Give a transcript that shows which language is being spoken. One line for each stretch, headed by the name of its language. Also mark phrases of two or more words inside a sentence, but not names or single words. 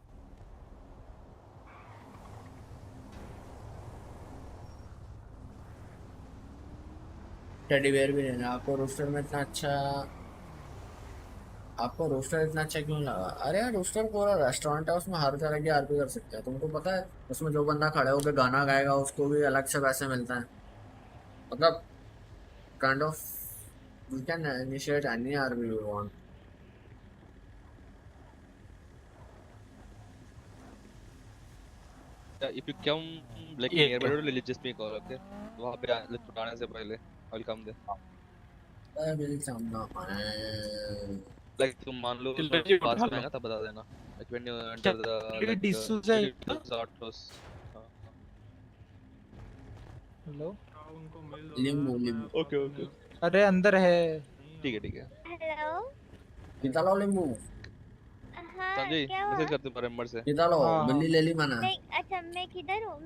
Hindi: टेडी बेयर भी लेना आपको। रोस्टर में इतना अच्छा, आपको रोस्टर इतना अच्छा क्यों लगा? अरे यार रोस्टर पूरा रेस्टोरेंट है, उसमें हर तरह की आरपी कर सकते हैं। तुमको पता है उसमें जो बंदा खड़े होकर गाना गाएगा उसको भी अलग से पैसे मिलते हैं।
English: मतलब kind of you can initiate any RP you want. If you come like nearby to just make call, okay?
Hindi: वहाँ पे आने से पहले
English: I will come there. I will come now.
Hindi: Like तुम मान लो पास में आएगा तब बता देना।
English: Like when you enter the Arctis.
Hindi: हेलो लींबू लींबू। ओके ओके। अरे अंदर है। ठीक है। हेलो निकालो लींबू। हाँ संजय क्या हुआ? मैसेज करते हैं नंबर से। निकालो बिल्ली ले ली मैंने। नहीं अच्छा, मैं किधर हूँ?